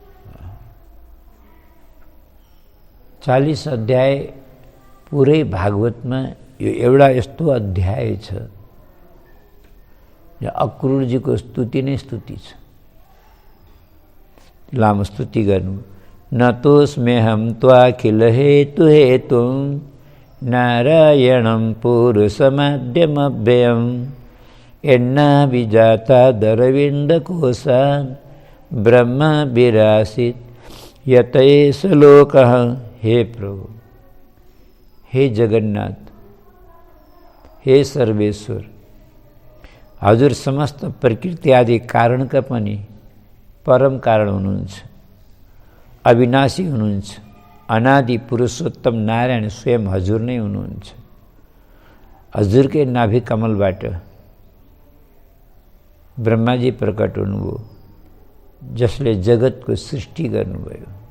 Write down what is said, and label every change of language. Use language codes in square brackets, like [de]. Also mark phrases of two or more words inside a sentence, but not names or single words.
[ne] 40 अध्याय पुरै भागवतमा यो एउटा यस्तो अध्याय छ अक्रूरजीको स्तुति नै स्तुति छ। लामो स्तुति गर्नु। [sa] नतोस्म्यहं त्वाखिल हेतु हेतुं नारायणं पुरुषमाद्यमव्ययम् एन्ना विजाता दरविन्दकोशान् ब्रह्म विरासित यतैष लोकः। [ne] हे प्रभु, हे जगन्नाथ, हे सर्वेश्वर, हजुर समस्त प्रकृति आदि कारणका पनि परम कारण हुनुहुन्छ, अविनाशी हुनुहुन्छ। अनादि पुरुषोत्तम नारायण स्वयं हजुर नै हुनुहुन्छ। हजुरकै नाभि कमलबाट ब्रह्माजी प्रकट हुनुभयो, जसले जगतको सृष्टि गर्नुभयो।